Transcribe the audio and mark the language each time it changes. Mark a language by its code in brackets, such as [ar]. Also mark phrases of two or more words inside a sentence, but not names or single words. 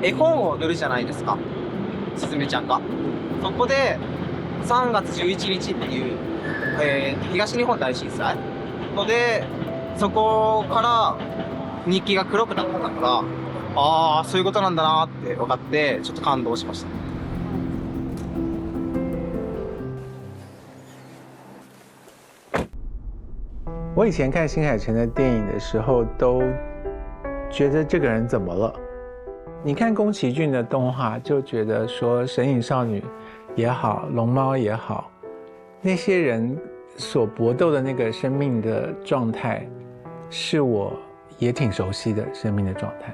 [ja] 絵本を塗るじゃないですか、スズメちゃんが。そこで3月11日っていう、東日本大震災ので、そこから日記が黒くなってたから、ああそういうことなんだなって分かって、ちょっと感動しました。 [zh] 我以前看新海诚的电影的时候，都觉得这个人怎么了？你看宫崎骏的动画，就觉得说神隐少女也好，龙猫也好，那些人所搏斗的那个生命的状态，是我也挺熟悉的生命的状态。